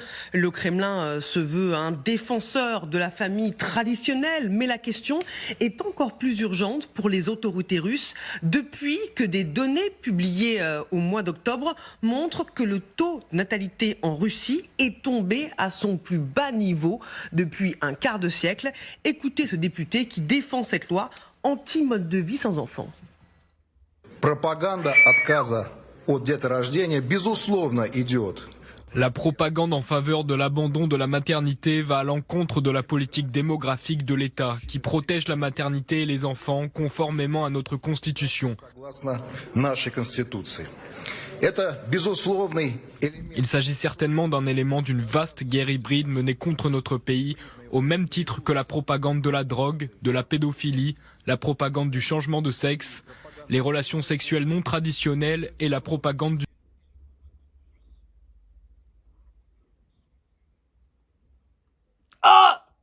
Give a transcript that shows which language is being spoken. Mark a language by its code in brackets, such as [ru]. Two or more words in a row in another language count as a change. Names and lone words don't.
[fr] Le Kremlin se veut un défenseur de la famille traditionnelle, mais la question est encore plus urgente pour les autorités russes depuis que des données publiées au mois d'octobre montrent que le taux de natalité en Russie est tombé à son plus bas niveau depuis un quart de siècle. Écoutez ce député qui défend cette loi anti-mode de vie sans enfants. [ru] Propaganda отказа от деторождения безусловно идет. [fr] La propagande en faveur de l'abandon de la maternité va à l'encontre de la politique démographique de l'État qui protège la maternité et les enfants conformément à notre constitution. [ru] Согласно нашей Конституции. Это безусловный элемент. [fr] Il s'agit certainement d'un élément d'une vaste guerre hybride menée contre notre pays, au même titre que la propagande de la drogue, de la pédophilie, la propagande du changement de sexe, les relations sexuelles non traditionnelles et la propagande du... Ah!